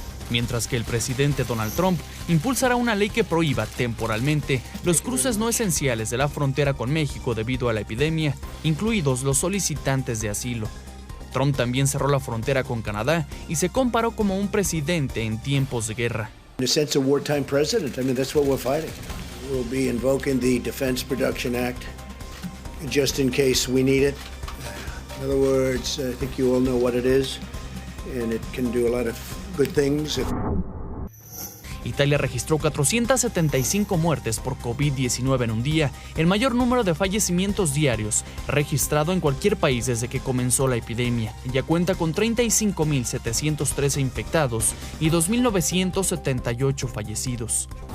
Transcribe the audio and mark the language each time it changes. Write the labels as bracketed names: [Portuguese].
[Spanish] Mientras que el presidente Donald Trump impulsará una ley que prohíba temporalmente los cruces no esenciales de la frontera con México debido a la epidemia, incluidos los solicitantes de asilo. Trump también cerró la frontera con Canadá y se comparó como un presidente en tiempos de guerra. [English] In a sense, a wartime president. I mean, that's what we're fighting. We'll be invoking the Defense Production Act just in case we need it. In other words, I think you all know what it is, and it can do a lot of good things. [Spanish] Italia registró 475 muertes por COVID-19 en un día, el mayor número de fallecimientos diarios registrado en cualquier país desde que comenzó la epidemia. Ya cuenta con 35.713 infectados y 2.978 fallecidos.